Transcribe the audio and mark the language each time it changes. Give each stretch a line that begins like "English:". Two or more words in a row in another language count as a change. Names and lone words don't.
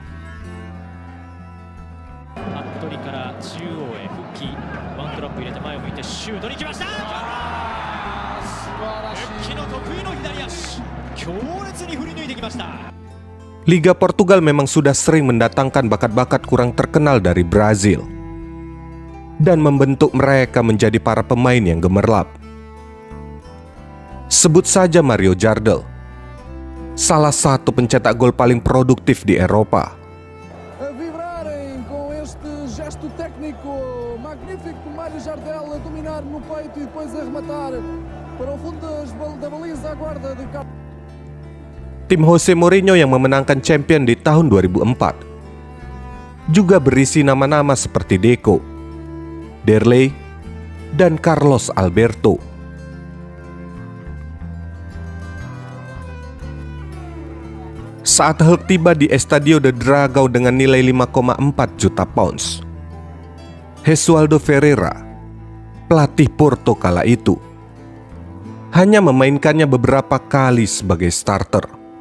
Indonesian: Liga Portugal memang sudah sering mendatangkan bakat-bakat kurang terkenal dari Brazil dan membentuk mereka menjadi para pemain yang gemerlap. Sebut saja Mario Jardel, salah satu pencetak gol paling produktif di Eropa.
Portuguese: Vibrarem com este gesto técnico magnífico, Mário Jardel a dominar no peito e depois a rematar para o fundo da baliza, a guarda de Cap.
Indonesian: Tim Jose Mourinho yang memenangkan champion di tahun 2004 juga berisi nama-nama seperti Deco, Derlei, dan Carlos Alberto. Saat Hulk tiba di Estadio de Dragão dengan nilai 5,4 juta pounds, Jesualdo Ferreira, pelatih Porto kala itu, hanya memainkannya beberapa kali sebagai starter.